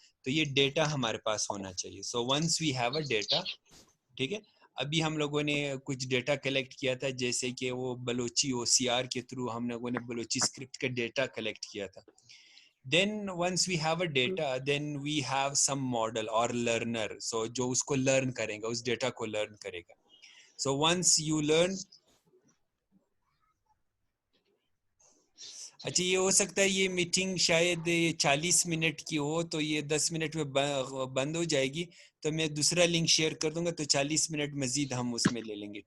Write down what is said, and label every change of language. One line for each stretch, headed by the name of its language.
Urdu: تو یہ ڈیٹا ہمارے پاس ہونا چاہیے.
English: so once we have a data,
Urdu: ٹھیک ہے, ابھی ہم لوگوں نے کچھ ڈیٹا کلیکٹ کیا تھا, جیسے کہ وہ بلوچی او سی آر کے تھرو ہم لوگوں نے بلوچی اسکرپٹ کا ڈیٹا کلیکٹ کیا تھا.
English: Then once we have a data, then we have some model or learner.
Urdu: So جو اس کو learn کرے گا, اس ڈیٹا کو learn کرے گا.
English: So once you learn,
Urdu: اچھا یہ ہو سکتا ہے یہ میٹنگ شاید 40 منٹ کی ہو تو یہ 10 منٹ میں بند ہو جائے گی, تو میں دوسرا لنک شیئر کر دوں گا, تو 40 منٹ مزید ہم اس میں لے لیں گے.